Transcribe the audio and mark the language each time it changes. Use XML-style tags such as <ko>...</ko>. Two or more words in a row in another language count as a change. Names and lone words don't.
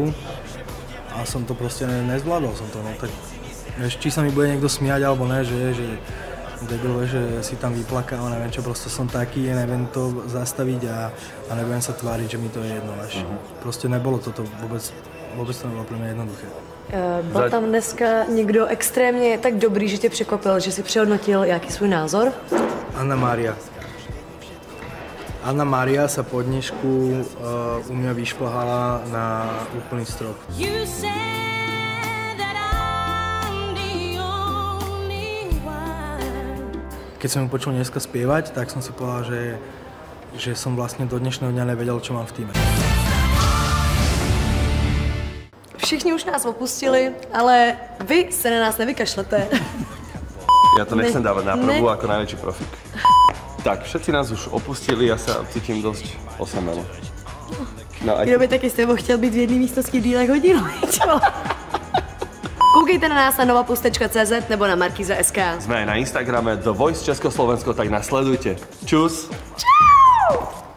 <sk>A som to proste nezvládol som to, no tak vieš, či sa mi bude niekto smiať alebo ne, že debil, že si tam vyplakal, neviem čo, proste som taký, neviem to zastaviť a nebudem sa tváriť, že mi to je jedno, vieš. Proste nebolo toto, vôbec to nebylo pre mňa jednoduché.</sk> <cs>Byl tam dneska někdo extrémně tak dobrý, že tě překvapil, že si přehodnotil jaký svůj názor?</cs> <sk>Anna Mária sa po dnešku u mňa vyšplhala na úplný strop. Keď som ju počul dneska spievať, tak som si povedal, že som vlastne do dnešného dňa nevedel, čo mám v týme.</sk> <cs>Všichni už nás opustili, ale vy se na nás nevykašlete.</cs> <sk>Ja to nechcem dávať na prvú ako najväčší profík. Tak, všetci nás už opustili, ja sa cítim dosť osamelo.</sk> <cs>No, kdo by taky s tebou chtěl být v jedné místnosti díl jak hodinu, čo? Koukejte na nás na novapus.cz nebo na Markíza.sk.</cs> <sk>Sme aj na Instagrame The Voice Československo, tak nasledujte. Čus! Čau!</sk>